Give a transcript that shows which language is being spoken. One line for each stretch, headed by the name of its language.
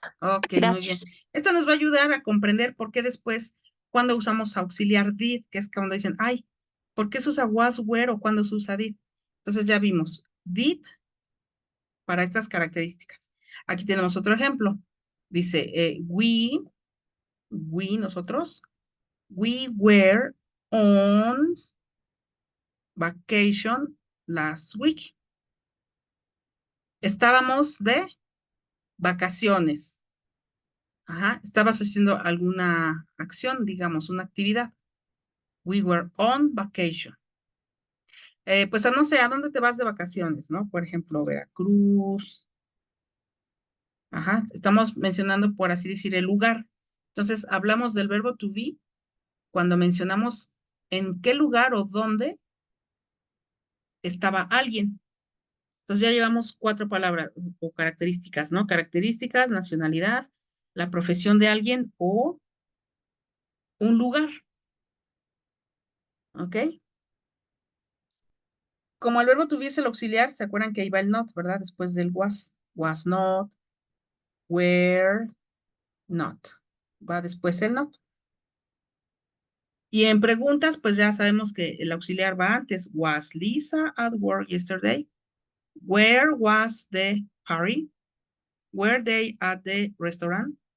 Spanish: Ok, muy bien. Gracias. Esto nos va a ayudar a comprender por qué después, cuando usamos auxiliar did, que es cuando dicen, ay, ¿por qué se usa was, were o cuando se usa did? Entonces ya vimos did para estas características. Aquí tenemos otro ejemplo. Dice, nosotros,
English: we were on vacation last week.
Spanish: Estábamos de vacaciones. Ajá, estabas haciendo alguna acción, digamos, una actividad.
English: We were on vacation.
Spanish: Pues no sé, ¿a dónde te vas de vacaciones, no? Por ejemplo, Veracruz. Ajá, estamos mencionando, por así decir, el lugar. Entonces, hablamos del verbo to be cuando mencionamos en qué lugar o dónde estaba alguien. Entonces ya llevamos cuatro palabras o características, ¿no? Características, nacionalidad, la profesión de alguien o un lugar. ¿Ok? Como el verbo tuviese el auxiliar, ¿se acuerdan que iba el not, verdad? Después del was.
English: Was not, were not.
Spanish: Va después el
English: not.
Spanish: Y en preguntas, pues ya sabemos que el auxiliar va antes.
English: Was Lisa at work yesterday? Where was the party? Were they at the restaurant?